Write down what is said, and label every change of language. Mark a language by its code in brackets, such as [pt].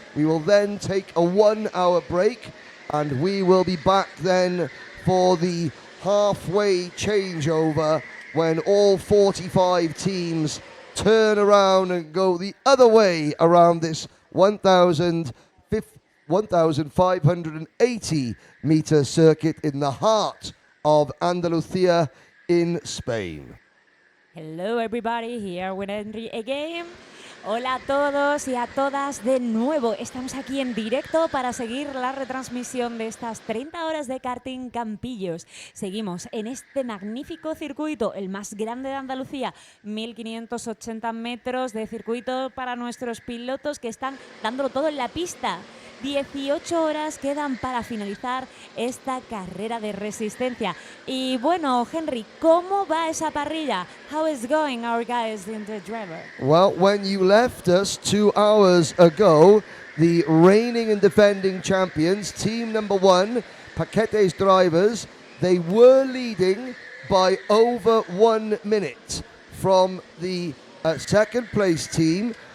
[en] We will then take a 1-hour break, and we will be back then for the halfway changeover when all 45 teams turn around and go the other way around this 1,580 meter circuit in the heart of Andalusia in Spain. Hello everybody, here with Henry again. [es] Hola a todos y a todas de nuevo. Estamos aquí en directo para seguir la retransmisión de estas 30 horas de Karting Campillos. Seguimos en este magnífico circuito, el más grande de Andalucía, 1580 metros de circuito para nuestros pilotos que están dándolo todo en la pista. 18 horas quedan para finalizar esta carrera de resistencia. Y bueno, Henry, ¿cómo va esa parrilla? [en] How is going our guys in the driver? Well, when you left us 2 hours ago, the reigning and defending champions, team number 1, Paquete's drivers, they were leading by over 1 minute from the second place team.